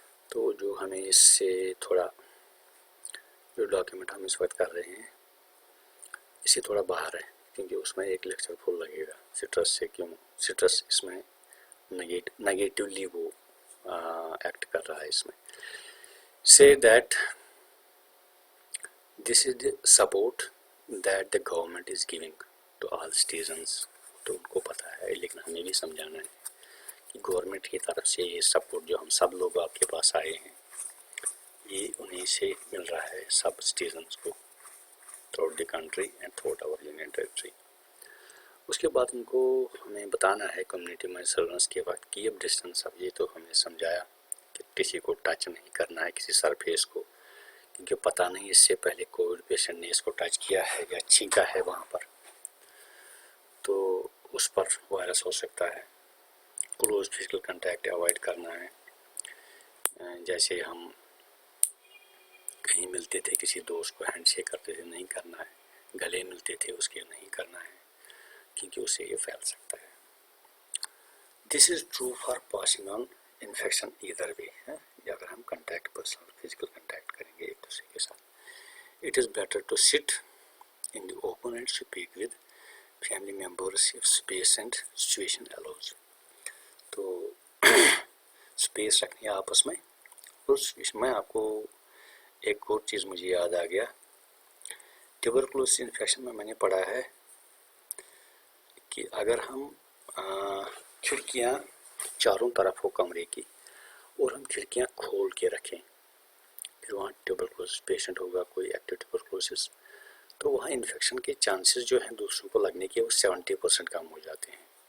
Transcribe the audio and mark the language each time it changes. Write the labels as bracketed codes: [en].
[ur] تو جو ہمیں اس سے تھوڑا جو ڈاکیومنٹ ہم اس وقت کر رہے ہیں اس سے تھوڑا باہر ہے، کیونکہ اس میں ایک لیکچر فل لگے گا سٹریس سے. کیوں سٹریس اس میں نگیٹیولی وہ ایکٹ کر رہا ہے. اس میں [en] say that this is the support that the government is giving to all citizens. [ur] تو ان کو پتہ ہے، لیکن ہمیں بھی سمجھانا ہے کہ گورنمنٹ کی طرف سے یہ سپورٹ جو ہم سب لوگ آپ کے پاس آئے ہیں یہ انہیں سے مل رہا ہے، سب سٹیزنز کو [en] Through the country and through our union territory. [ur] اس کے بعد ان کو ہمیں بتانا ہے کمیونٹی میں سرویلنس کے وقت [en] Keep distance. [ur] اب یہ تو ہمیں سمجھایا کہ کسی کو ٹچ نہیں کرنا ہے، کسی سرفیس کو، کیونکہ پتہ نہیں اس سے پہلے کووڈ پیشنٹ نے اس کو ٹچ کیا ہے یا چھینکا ہے وہاں پر، تو اس پر وائرس ہو سکتا ہے. کلوز فزیکل کنٹیکٹ اوائڈ کرنا ہے. جیسے ہم کہیں ملتے تھے کسی دوست کو ہینڈ شیک کرتے تھے، نہیں کرنا ہے. گلے ملتے تھے اس کے نہیں کرنا ہے، کیونکہ اس سے یہ پھیل سکتا ہے. [en] This is true for passing on infection either way. [ur] اگر ہم کنٹیکٹ پرسنل فزیکل کنٹیکٹ کریں گے ایک دوسرے کے ساتھ. [en] It is better to sit in the open and speak with family members if space and situation allows. [ur] تو اسپیس رکھنی ہے آپس میں. اس میں آپ کو ایک اور چیز مجھے یاد آ گیا. ٹیوبرکلوسس انفیکشن میں نے پڑھا ہے کہ اگر ہم کھڑکیاں چاروں طرف ہو کمرے کی اور ہم کھڑکیاں کھول کے رکھیں، پھر وہاں ٹیوبرکلوسس پیشنٹ ہوگا کوئی ایکٹیو ٹیوبرکلوسس، تو وہاں انفیکشن کے چانسز جو ہیں دوسروں کو لگنے کے وہ 70% کم ہو جاتے ہیں.